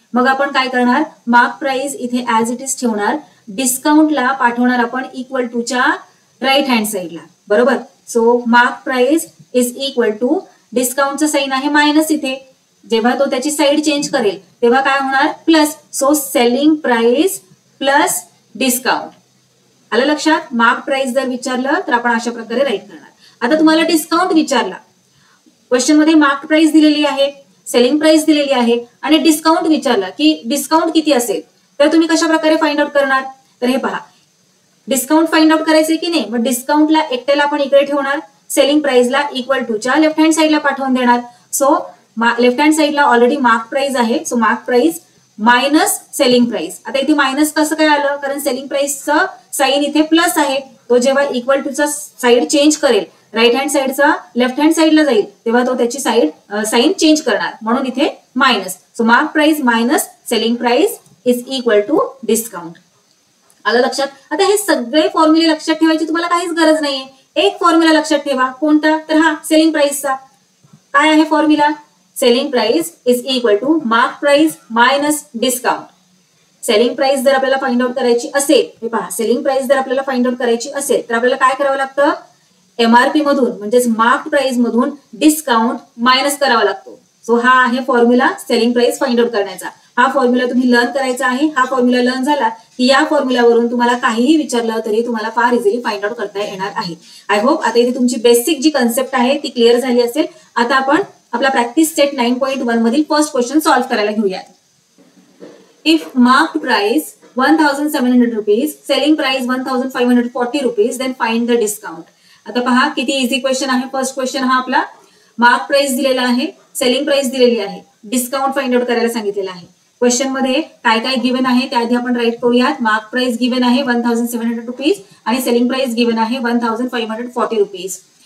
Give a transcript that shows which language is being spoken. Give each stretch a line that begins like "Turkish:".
Marathi: मग आपण काय करणार, मार्क प्राइस इथे ऍज इट इज ठेवणार, डिस्काउंटला पाठवणार आपण इक्वल टू च्या राईट हँड साईडला. बरोबर.
English: so mark price is equal to,
Marathi: डिस्काउंटचं sign आहे मायनस इथे, जेव्हा तो त्याची साईड चेंज करेल तेव्हा काय होणार plus.
English: So selling price plus discount.
Marathi: आलं लक्षात. मार्क प्राइस जर विचारलं तर आपण अशा प्रकारे राईट करणार. आता तुम्हाला डिस्काउंट विचारला, क्वेश्चन मध्ये मार्क प्राइस दिलेली आहे, सेलिंग प्राइस दिलेली आहे आणि डिस्काउंट विचारला की डिस्काउंट किती असेल, तर तुम्ही कशा प्रकारे फाइंड आउट करणार. तर हे पहा, डिस्काउंट फाइंड आउट करायचंय की नाही, मग डिस्काउंटला एकट्याला आपण इकडे ठेवणार, सेलिंग प्राइसला इक्वल टू च्या लेफ्ट हँड साईडला पाठवून देणार. सो लेफ्ट हँड साईडला ऑलरेडी मार्क प्राइस आहे,
English: So mark price minus selling price.
Marathi: आता इथे मायनस कसं काय आलं, कारण सेलिंग प्राइसचं साइन इथे प्लस आहे, तो जेव्हा इक्वल टूचा साईड चेंज करेल, राईट हँड साईडचा लेफ्ट हँड साईडला जाईल तेव्हा तो त्याची साइन चेंज करणार, म्हणून इथे minus.
English: So mark price minus selling price is equal to discount.
Marathi: आलं लक्षात. आता हे सगळे फॉर्म्युले लक्षात ठेवायची तुम्हाला काहीच गरज नाहीये. एक फॉर्म्युला लक्षात ठेवा, कोणता, तर हा सेलिंग प्राइसचा. काय आहे
English: Formula, selling price is equal to mark price minus discount.
Marathi: Selling price जर आपल्याला फाइंड आउट करायची असेल, हे पहा, सेलिंग प्राइस जर आपल्याला फाइंड आउट करायची असेल तर आपल्याला काय करावं लागतं, एमआरपी मधून म्हणजेच मार्क प्राइस मधून डिस्काउंट मायनस करावा लागतो. सो हा आहे formula selling price find out करण्याचा. हा फॉर्म्युला तुम्ही लर्न करायचा आहे. हा फॉर्म्युला लर्न झाला की या फॉर्म्युलावरून तुम्हाला काहीही विचारलं तरी तुम्हाला फार इझिली फाइंड आउट करता येणार आहे.
English: I hope
Marathi: आता इथे तुमची बेसिक जी कन्सेप्ट आहे ती क्लिअर झाली असेल. आता आपण आपला प्रॅक्टिस सेट 9.1 मधील फर्स्ट क्वेश्चन सॉल्व्ह करायला घेऊयात.
English: If mark price 1700 rupees, selling price 1540 rupees, then find the discount.
Marathi: आता पहा किती इझी क्वेश्चन आहे. फर्स्ट क्वेश्चन हा आपला, मार्क प्राइस दिलेला आहे, सेलिंग प्राइस दिलेली आहे, डिस्काउंट फाइंड आउट करायला सांगितलेलं आहे. क्वेश्चन मध्ये काय काय गिवन आहे त्याआधी आपण राईट करूयात. मार्क प्राइस गिवन आहे 1700 रुपीज आणि सेलिंग प्राइस गिवन आहे 1540 रुपीज.